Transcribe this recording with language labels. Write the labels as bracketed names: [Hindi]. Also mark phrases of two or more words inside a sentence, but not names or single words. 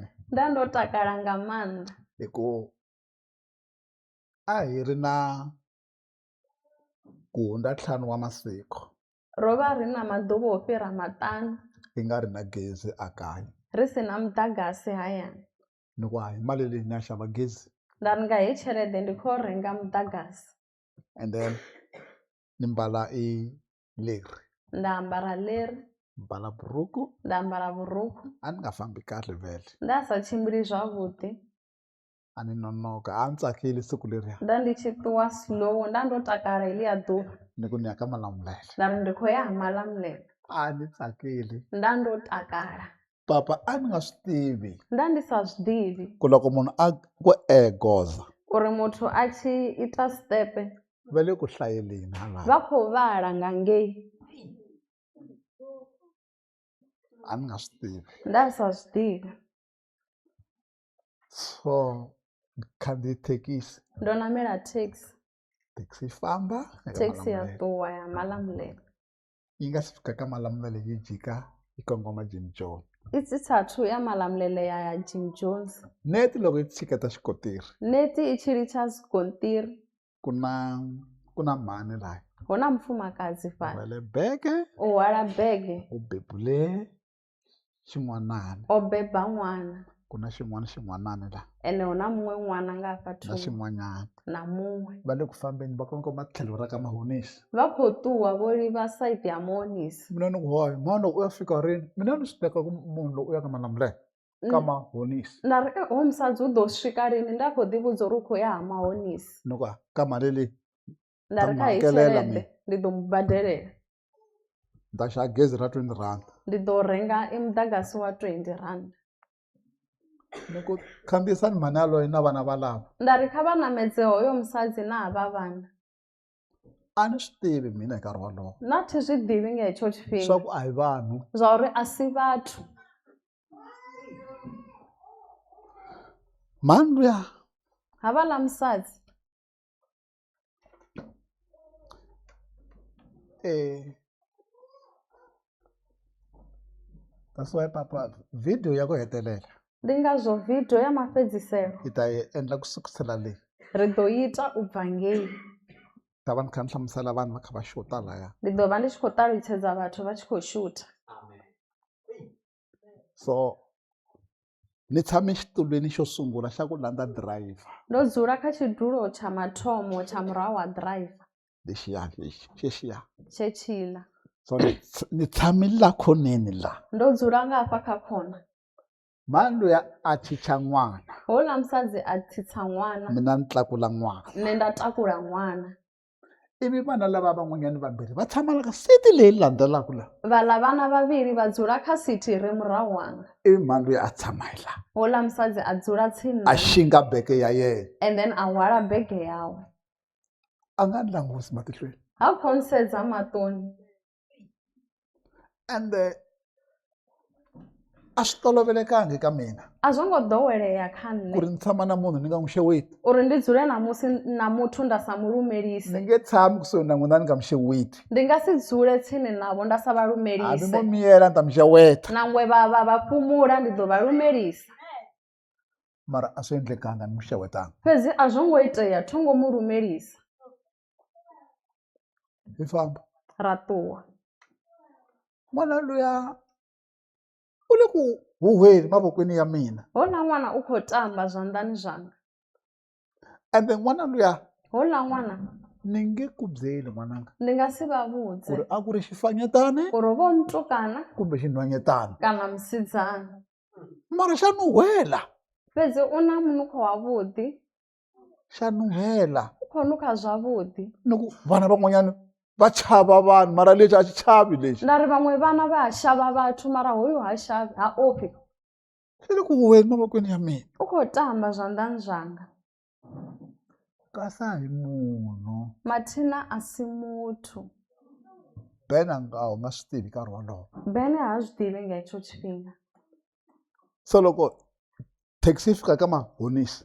[Venda] Nda ndo takala nga maanḓa [Tsonga] hi ku a hi ri na ku hundza 5 wa masiku [Venda] ro vha ri na maḓuvha o fhira maṱanu [Tsonga] hi nga ri na gezi a kaya, [Venda] ri si na muḓagasi hayani. [Tsonga] ni ku hayi mali leyi ni ya xava gezi, [Venda] Nda ri nga heyi tshelede ndi khou renga muḓagasi, [English] and then [Tsonga] ni mbala i leri, [Venda] nda ambara leri, [Tsonga] mbala buruku, [Venda] nda ambara vhurukhu, [Tsonga] a ni nga fambi kahle vele, [Venda] nda sa tshimbili zwavhuḓi, [Tsonga] a ni nonoka, a ni tsakile siku leriya, [Venda] nda ndi tshi ṱuwa slow, nda ndo takala heḽiya ḓuvha. [Tsonga] ni ku ni ya ka Malamulele, [Venda] Nda ri ndi khou ya ha Malamulele, [Tsonga] a ni tsakile. [Venda] nda ndo takala, [Tsonga] Papa a ni nga swi tivi [Venda] nda ndi sa zwi ḓivhi [Tsonga] ku loko munhu a ku goza [Venda] uri muthu a tshi ita stepe [Tsonga] va le ku hlayeleni halava, [Venda] vha khou vhala nga ngei. [Tsonga] a ni nga swi tivi. [Venda] Nda sa zwi ḓivhi, [Tsonga] So khandziye thekisi, [Venda] ndo namela taxi, [Tsonga] thekisi yi famba ya ka [Venda] taxi ya Malamulele. ṱuwa ya Malamulele. [Tsonga] Yi nga si fika ka Malamulele yi jika yi kongoma Jim John. [Venda] I tshi sathu ya Malamulele ya ya Jim Jones. [Tsonga] Neti loko yi tshiketa xikontiri [Venda] Neti i tshi litsha zwigonṱiri, [Tsonga] ku na mhani laha [Venda] hu na mufumakadzi fhala [Tsonga] wele bege [Venda] u hwala bege, [Tsonga] u bebule xin'wanana, [Venda] o beba ṅwana. [Tsonga] ku na xin'wanani la [Venda] ene u na mun'we n'wana nga fa na thungo [Tsonga] xin'wanyana [Venda] na mun'we [Tsonga] va le ku fambeni va kongoma tlhelo ra ka Mahonisi. [Venda] va kho tuwa vo liva site ya Mahonisi. [Tsonga] Mina ni ku hoyi mhani u ya fika rini mina ni swi teka ku munhu loyi u ya ka Malamulele ka Mahonisi [Venda] nda ri hoyu musadzi u ḓo swika rini nda kho ḓi vhudza uri u khou ya ha Mahonisi. [Tsonga] ni ku ka mali leyi [Venda] nda ri [Tsonga] ta [Venda] kha hi [Tsonga] muhakelela [Venda] tshelede ndi ḓo mu badelela [Tsonga] ni ta xava gezi ra 20 rand [Venda] ndi ḓo renga mudagasi wa 20 rand. [Tsonga] ni ku khandziyisani mhani yaloye na vana valava. [Venda] nda ri kha va namedze hoyo musadzi na hava vana. [Tsonga] A ni swi tivi mina hi nkarhi wolowo [Venda] na thi zwi ḓivhi nga hetsho tshifhinga [Tsonga] swa ku a hi vanhu [Venda] zwa uri a si vhathu. [Tsonga] mhani luya [Venda] havhaḽa musadzi [English] that's why [Tsonga] papa video ya ku hetelela [Venda] ndi ngazwo video ya mafhedziselo [Tsonga] hi ta yi endla ku sukusela leyi [Venda] ri ḓo ita u bva ngei. [Tsonga] ta va ni kha ni hlamusela vanhu va kha va xuta laya. [Venda] ndi ḓo vha ndi tshi khou ṱalutshedza vhathu vha tshi khou shuta. [Tsonga] So ni tshame xitulweni xo sungula xa ku landza driver [Venda] ndo dzula kha tshidulo tsha mathomo tsha murahu wa driver [Tsonga] lexiya lexi xexiya. [Venda] tshetshiḽa. [Tsonga] So ni tshamile la khoneni la [Venda] ndo dzula nga hafha kha khona. [Tsonga] mhani luya a chicha n'wana [Venda] houḽa musadzi a tsitsa ṅwana [Tsonga] mina ni tlakula n'wana [Venda] nṋe nda takula ṅwana. [Tsonga] ivi vana lava van'wanyani vambirhi va tshama la ka siti leyi landzelaka la [Venda] vhaḽa vhana vhavhili vha dzula kha sithi ri murahu wanga. [Tsonga] ivi mhani luya a tshama hi la [Venda] houḽa musadzi a dzula tsini [Tsonga] a xinga beke ya yena [English] and then [Venda] a hwala bege yawe [Tsonga] a nga ni langusi matihlweni [Venda] ha khou nsedza maṱoni. [Tsonga] and a swi tolovelekangi ka mina [Venda] a zwo ngo ḓowelea kha [Tsonga] ku ri [Venda] nṋe [Tsonga] ni tshama na munhu ni nga n'wi xeweti [Venda] uri ndi dzule na muthu nda sa mu lumelise. [Tsonga] ni nge tshami kusuhi na n'wina ni nga mi xeweti [Venda] ndi nga si dzule tsini navho nda sa vha hambi mo lumelise. [Tsonga] miyela ni ta mi xeweta [Venda] nangwe vha fhumula ndi ḓo vha lumelisa. [Tsonga] mara a swi endlekanga ni mi xewetanga [Venda] fhedzi a zwo ngo itea thongo mu lumelisa. [Tsonga] hi famba [Venda] ra ṱuwa. [Tsonga] n'wana luya u le ku huhweni mavokweni ya mina [Venda] houḽa ṅwana u khou tamba zwanḓani zwanga. [Tsonga] ende n'wana luya [Venda] houḽa ṅwana [Tsonga] ni nge ku byeli n'wananga [Venda] ndi nga si vha ku vhudze [Tsonga] ri a ku ri xifanyetane [Venda] uri vo mutukana [Tsonga] kumbe xinhwanyetana [Venda] kana musidzana. [Tsonga] mara xa nuhwela [Venda] fhedzi u na munukho wavhuḓi [Tsonga] xa nuhwela [Venda] u khou nukha zwavhuḓi. [Tsonga] ni ku vana van'wanyana va chava vanhu mara lexi a xi chavi lexi [Venda] nda ri vhaṅwe vana vha ha shavha vhathu mara hoyu ha shavhi ha ofhi. [Tsonga] xi le ku huhweni mavokweni ya mina [Venda] u khou tamba zwanḓani zwanga. [Tsonga] kasa hi munhu [Venda] mathina a si muthu. [Tsonga] ben a nga swi tivi nkarhi wolowo [Venda] bene ha zwi ḓivhi nga hetsho tshifhinga. [Tsonga] so loko taxi yi fika ka Mahonisi